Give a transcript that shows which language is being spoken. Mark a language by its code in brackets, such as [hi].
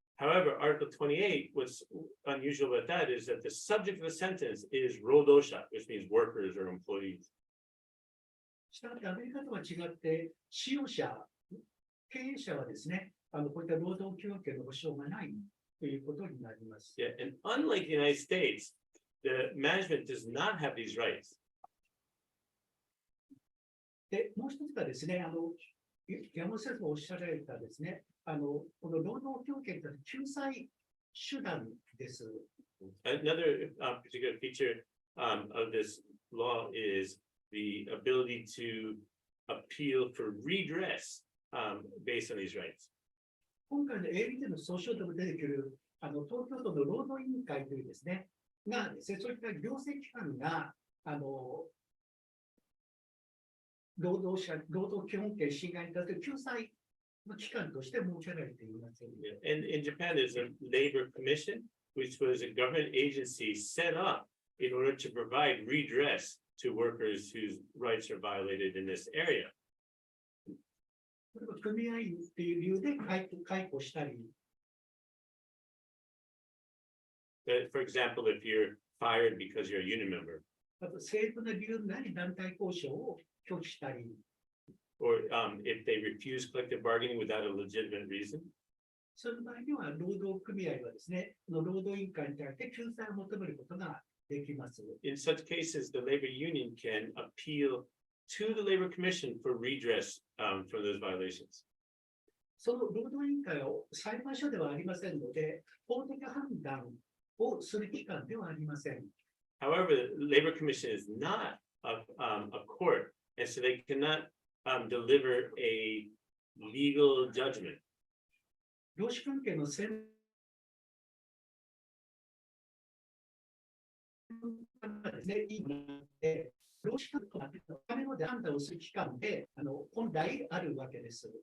[en] However, Article 28, what's unusual about that is that the subject of the sentence is rodosha, which means workers or employees. [ja] したがってアメリカとは違って、使用者、経営者はですね、こういった労働基本権の保障がないということになります。 [en] Yeah, and unlike the United States, the management does not have these rights. [ja] で、もう一つがですね、山本先生がおっしゃられたですね、この労働基本権というのは救済手段です。 [en] Another particular feature of this law is the ability to appeal for redress based on these rights. [ja] 今回の ALT の訴訟でも出てくる東京都の労働委員会というですね、がですね、そういった行政機関が労働基本権侵害に対する救済の機関として設けられています。 [en] And in Japan, there's a labor commission, which was a government agency set up in order to provide redress to workers whose rights are violated in this area. [ja] これは組合員という理由で解雇したり、 [en] For example, if you're fired because you're a union member, [ja] あと正当な理由なり団体交渉を拒否したり、 [en] or if they refuse collective bargaining without a legitimate reason. [ja] その場合には労働組合はですね、労働委員会に対して救済を求めることができます。 [en] In such cases, the labor union can appeal to the labor commission for redress for those violations. [ja] その労働委員会は裁判所ではありませんので、法的判断をする機関ではありません。 [en] However, the labor commission is not a court, and so they cannot deliver a legal judgment. [ja] 労使関係の専門家ですね、労使関係のための判断をする機関で本来あるわけです。